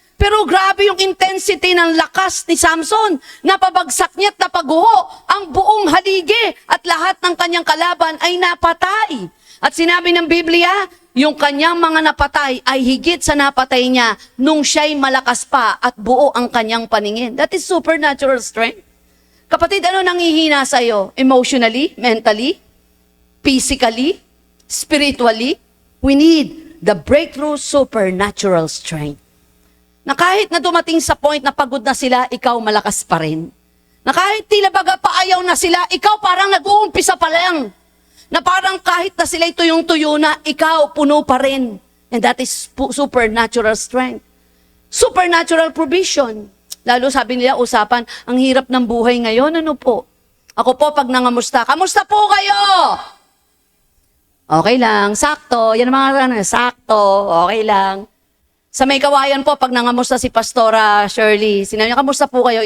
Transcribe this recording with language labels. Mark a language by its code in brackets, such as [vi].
[tl] Pero grabe yung intensity ng lakas ni Samson. Napabagsak niya at napaguho ang buong halige at lahat ng kanyang kalaban ay napatay. At sinabi ng Biblia, yung kanyang mga napatay ay higit sa napatay niya nung siya'y malakas pa at buo ang kanyang paningin. [en] That is supernatural strength. [tl] Kapatid, ano nanghihina sa'yo? [en] Emotionally, mentally, physically, spiritually? We need the breakthrough supernatural strength. [tl] Na kahit na dumating sa point na pagod na sila, ikaw malakas pa rin. Na kahit tila baga paayaw na sila, ikaw parang nag-uumpisa pa lang. Na parang kahit na sila'y tuyong-tuyo na, ikaw puno pa rin. [en] And that is supernatural strength. Supernatural provision. [tl] Lalo sabi nila, usapan, ang hirap ng buhay ngayon, ano po? Ako po, pag nangamusta, kamusta po kayo? Okay lang, sakto. Yan ang mga sakto, okay lang. Sa may kawayan po, pag nangamusta si Pastora Shirley, sinabi niya, kamusta po kayo?